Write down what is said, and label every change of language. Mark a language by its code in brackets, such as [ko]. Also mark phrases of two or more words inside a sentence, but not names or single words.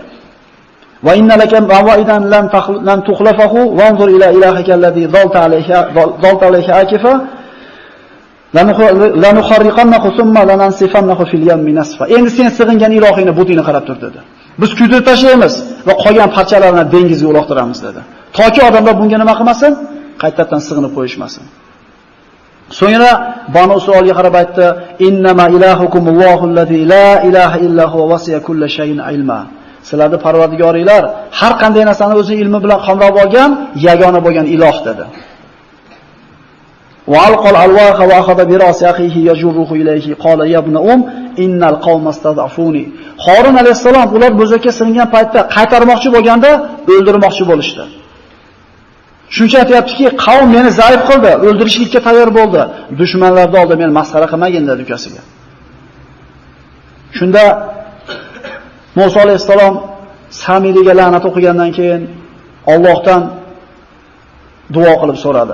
[ar] وإن لك موعدا لم تخلفه وانظر إلى إلهك الذي ظلت عليه عاكفا لنحرقنه ثم لننسفنه في اليم نسفا. [uz] Endi sen sig'ingan ilohingni butingni qarab tur dedi. Biz kuydirib tashlaymiz va qolgan parchalarini dengizga uloqtiramiz dedi. Toki odamlar bunga nima qilmasin? Qaytadan sig'inib qo'yishmasin. So'ngra Banu Isroilga qarab aytdi: [ar] "إنما إلهكم الله الذي لا إله إلا هو وسع كل شيء علما." [uz] Sizlarning Parvardigoringlar har qanday narsani o'zi ilmi bilan qamrab olgan, yagona bo'lgan iloh dedi. [ar] وألقى الألواح وأخذ برأس أخيه يجره إليه قال يا ابن إن القوم استضعفوني. [uz] Harun alayhisalom ular bo'zakka siringan paytda qaytarmoqchi bo'lganda o'ldirmoqchi bo'lishdi. Shuncha aytayaptiki, qavm meni zaif qildi, o'ldirishlikka tayyor bo'ldi. Dushmanlarni oldida meni masxara qilmagin dedi ukasiga. Shunda Musa alayhisalom Samiriga la'nat o'qigandan keyin Allohdan duo qilib so'radi.